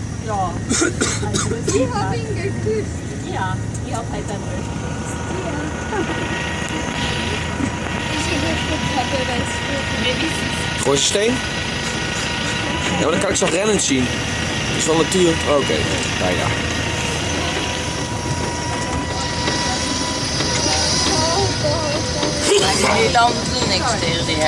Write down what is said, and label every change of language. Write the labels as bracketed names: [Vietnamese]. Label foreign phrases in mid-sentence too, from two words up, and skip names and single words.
[German] Ja. Die hat ihn geküsst. Ja, die hat halt dann [Dutch] Gooi ze steen? Ja, maar dan kan ik ze nog rennend zien. Dat is wel natuur. Oké. Nou ja. Maar die Nederlanders doen niks tegen die hek.